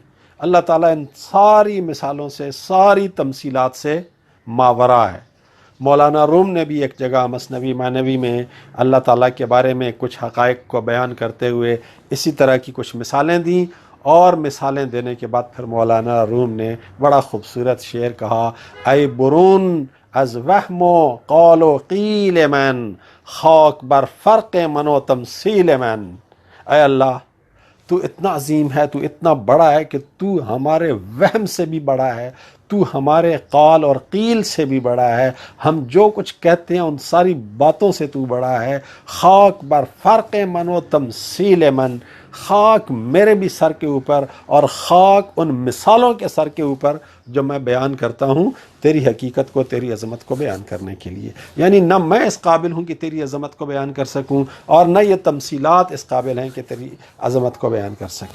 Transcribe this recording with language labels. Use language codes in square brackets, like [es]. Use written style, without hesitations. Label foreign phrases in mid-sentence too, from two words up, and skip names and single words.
[ur] اللہ تعالیٰ ان ساری مثالوں سے، ساری تمثیلات سے ماورا ہے. مولانا روم نے بھی ایک جگہ مثنوی معنوی میں اللہ تعالیٰ کے بارے میں کچھ حقائق کو بیان کرتے ہوئے اسی طرح کی کچھ مثالیں دیں، اور مثالیں دینے کے بعد پھر مولانا روم نے بڑا خوبصورت شعر کہا، [fa] اے برون از وہم و قول و قیل من، خاک بر فرق من و تمثیل من. [ur] اے اللہ تو اتنا عظیم ہے، تو اتنا بڑا ہے کہ تو ہمارے وہم سے بھی بڑا ہے، تو ہمارے قال اور قیل سے بھی بڑا ہے، ہم جو کچھ کہتے ہیں ان ساری باتوں سے تو بڑا ہے. [fa] خاک بر فرق من و تمثیل من، [ur] خاک میرے بھی سر کے اوپر اور خاک ان مثالوں کے سر کے اوپر جو میں بیان کرتا ہوں تیری حقیقت کو، تیری عظمت کو بیان کرنے کے لیے. یعنی نہ میں اس قابل ہوں کہ تیری عظمت کو بیان کر سکوں، اور نہ یہ تمثیلات اس قابل ہیں کہ تیری عظمت کو بیان کر سکیں.